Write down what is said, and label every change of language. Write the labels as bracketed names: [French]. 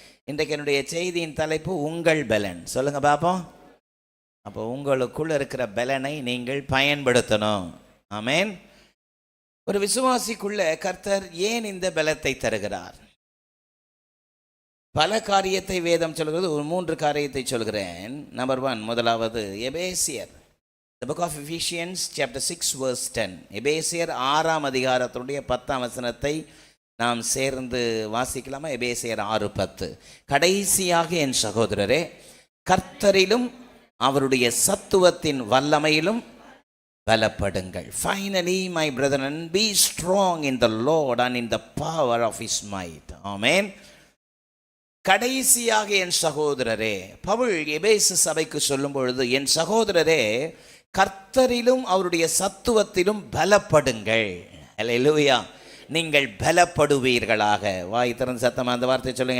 [Tamil] இன்றைக்கு என்னுடைய செய்தியின் தலைப்பு உங்கள் பலன். சொல்லுங்க பாப்போம். அப்போ உங்களுக்குள் இருக்கிற பலனை நீங்கள் பயன்படுத்தணும். ஆமென். ஒரு விசுவாசிக்குள்ள கர்த்தர் ஏன் இந்த பலத்தை தருகிறார்? பல காரியத்தை வேதம் சொல்கிறது. ஒரு 3 காரியத்தை சொல்கிறேன். [English] number 1, [Tamil] முதலாவது எபேசியர், [English] the book of Ephesians chapter 6 verse 10. [Tamil] எபேசியர் 6ஆம் அதிகாரத்துடைய 10ஆம் வசனத்தை நாம் சேர்ந்து வாசிக்கலாமா? எபேசியர் 6:10. கடைசியாக என் சகோதரரே, கர்த்தரிலும் அவருடைய சத்துவத்தின் வல்லமையிலும் பலப்படுங்கள். [English] Finally my brethren, be strong in the Lord and in the power of his might. [Tamil] ஆமென். கடைசியாக என் சகோதரரே, பவுல் எபேசு சபைக்கு சொல்லும் பொழுது, என் சகோதரரே கர்த்தரிலும் அவருடைய சத்துவத்திலும் பலப்படுங்கள். ஹல்லேலூயா. நீங்கள் பலப்படுவீர்களாக. வாய் திறந்து சத்தமா அந்த வார்த்தை சொல்லுங்க.